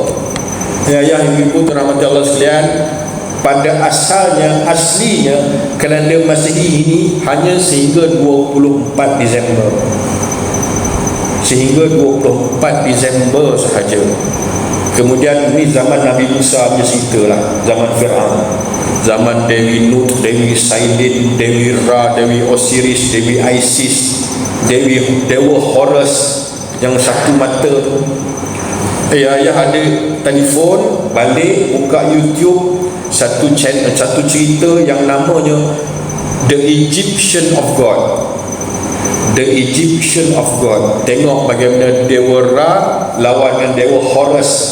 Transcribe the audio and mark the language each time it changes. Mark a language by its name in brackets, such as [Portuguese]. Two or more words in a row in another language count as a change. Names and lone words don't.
[Malay] Ya ibu-ibu dirahmati Allah sekalian, pada asalnya, aslinya kalender Masihi ini hanya sehingga 24 Disember. Sehingga 24 Disember sahaja. Kemudian ni zaman Nabi Musa punya cerita lah, zaman Fir'aun. zaman Dewi Nut, Dewi Saidin, Dewi Ra, Dewi Osiris, Dewi Isis, Dewa Horus yang satu mata tu. Ayah ada telefon, balik buka YouTube, satu cerita yang namanya [English] The Egyptian of God. The Egyptian of God. [Malay] Tengok bagaimana Dewa Ra lawan dengan Dewa Horus.